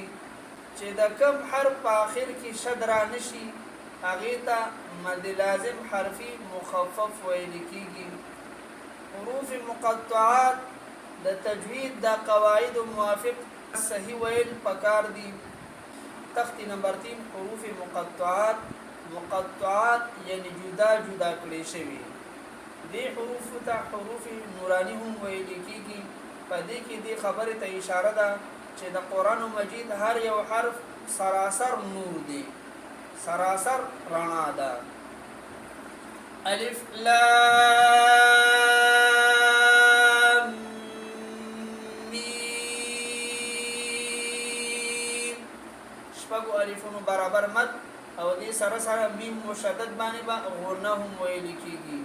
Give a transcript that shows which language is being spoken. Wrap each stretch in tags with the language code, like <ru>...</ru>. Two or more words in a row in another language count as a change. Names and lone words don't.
<ps>چې د کم حرف په آخر کې شد را نشي هغې ته مد لازم حرفي مخفف ویلی کېږي. حروف مقطعات د تجوید د قواعد موافق صحیح ویل پکار دي. تختی نمبر 3 حروف مقطعات. مقطعات یعنی جدا جدا کړي شوي. دې حروف ته حروف نورانی هم ویل کېږي. په دې کې دې خبرې ته اشاره ده چې د قرآن مجید هر یو حرف سراسر نور دی، سراسر رڼا ده. الف لام میم شپږو الفونو برابر مد او دې سره سره میم مشدد باندې به غنه هم ویل کېږي.</ps>